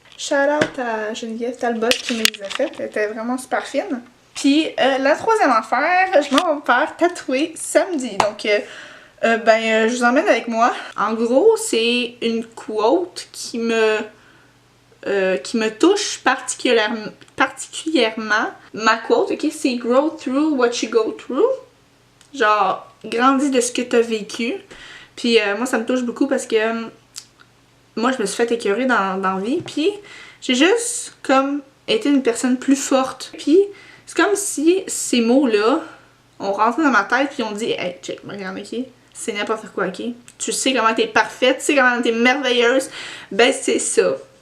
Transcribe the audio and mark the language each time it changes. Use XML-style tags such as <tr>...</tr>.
<fr>Shout out à Geneviève Talbot qui me les a faites. Elle était vraiment super fine. Puis la troisième affaire, je m'en vais me faire tatouer samedi. Donc je vous emmène avec moi. En gros, c'est une quote qui me touche particulièrement. Ma quote, ok, c'est</fr> <en>grow through what you go through.</en> <fr>Genre, grandis de ce que tu as vécu. Puis moi, ça me touche beaucoup parce que moi, je me suis fait écœurer dans la vie. Puis j'ai juste comme été une personne plus forte. Puis c'est comme si ces mots-là ont rentré dans ma tête. Puis on dit, hey, check, regarde, ok, c'est n'importe quoi, ok. Tu sais comment t'es parfaite, tu sais comment t'es merveilleuse. Ben, c'est ça.</fr>